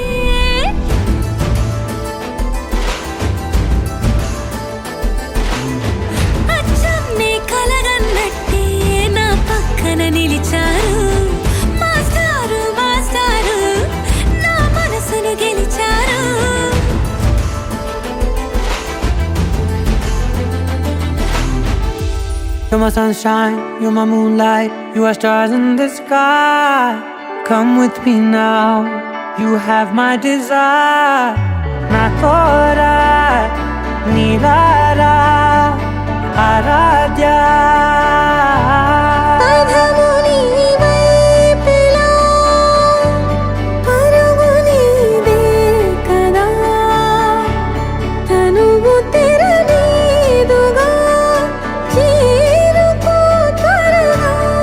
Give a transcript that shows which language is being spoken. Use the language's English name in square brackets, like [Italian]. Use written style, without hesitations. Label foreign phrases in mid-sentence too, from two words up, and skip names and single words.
[Telugu] అచ్చం నీ కలగన్నట్టే నా పక్కన నిలిచారు. మాస్టారు మాస్టారు నా మనసును గెలిచారు. [English] You're my sunshine, you're my moonlight, you are stars in the sky. Come with me now, you have my desire. Na tora, nilara, aradya. [Telugu] పదము నీ వైపులా, పరుగు నీదే కదా, తనువు తెరనీదుగా, చేరుకో త్వరగా.